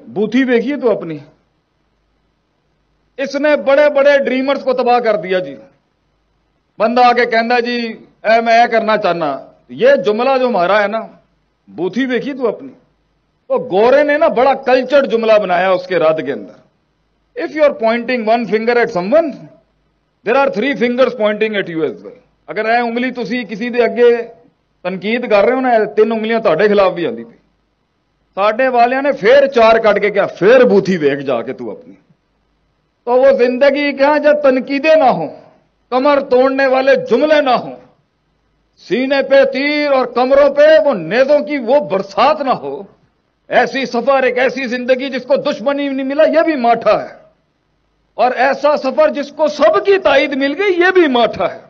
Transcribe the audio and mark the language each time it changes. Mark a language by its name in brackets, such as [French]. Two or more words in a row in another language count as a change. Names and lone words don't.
[Urdu] بوتھی دیکھیے تو اپنی, اس نے بڑے بڑے ڈریمرز کو تباہ کر دیا جی. [Punjabi] بندہ آگے کہندا جی اے میں کرنا چاہنا, [Urdu] یہ جملہ جو ہمارا ہے نا, بوتھی دیکھی تو اپنی. تو گورے نے نا بڑا کلچرڈ جملہ بنایا اس کے رد کے اندر. [English] If you are pointing one finger at someone, there are three fingers pointing at you as well. [Punjabi] اگر اے انگلی تسی کسی دے اگے تنقید کر رہے ہو نا, تین انگلیاں تہاڈے خلاف بھی آندی پئی. ساڈے والیاں نے پھر چار کٹ کے کیا, پھر بوتھی ویکھ جا کے تو اپنی. [Urdu] تو وہ زندگی کیا جب تنقیدیں نہ ہوں, کمر توڑنے والے جملے نہ ہوں, سینے پہ تیر اور کمروں پہ وہ نیزوں کی وہ برسات نہ ہو, ایسی سفر, ایک ایسی زندگی جس کو دشمنی نہیں ملا یہ بھی ماٹھا ہے, اور ایسا سفر جس کو سب کی تائید مل گئی یہ بھی ماٹھا ہے.